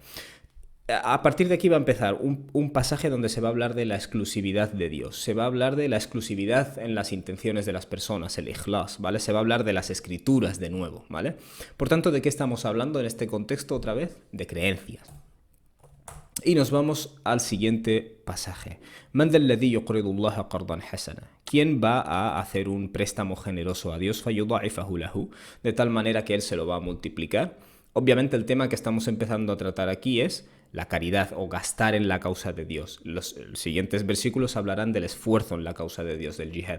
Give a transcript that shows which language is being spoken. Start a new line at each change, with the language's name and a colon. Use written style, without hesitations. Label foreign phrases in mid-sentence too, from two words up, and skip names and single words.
Spanish: A partir de aquí va a empezar un pasaje donde se va a hablar de la exclusividad de Dios, se va a hablar de la exclusividad en las intenciones de las personas, el ikhlas, ¿vale? Se va a hablar de las escrituras de nuevo, ¿vale? Por tanto, ¿de qué estamos hablando en este contexto otra vez? De creencias. Y nos vamos al siguiente pasaje.
Arabic: من ذا الذي يقرض الله قرضا حسنا.
Spanish: ¿Quién va a hacer un préstamo generoso a Dios?
Arabic: فيضاعفه له,
Spanish: de tal manera que Él se lo va a multiplicar. Obviamente el tema que estamos empezando a tratar aquí es la caridad o gastar en la causa de Dios. Los siguientes versículos hablarán del esfuerzo en la causa de Dios, del jihad.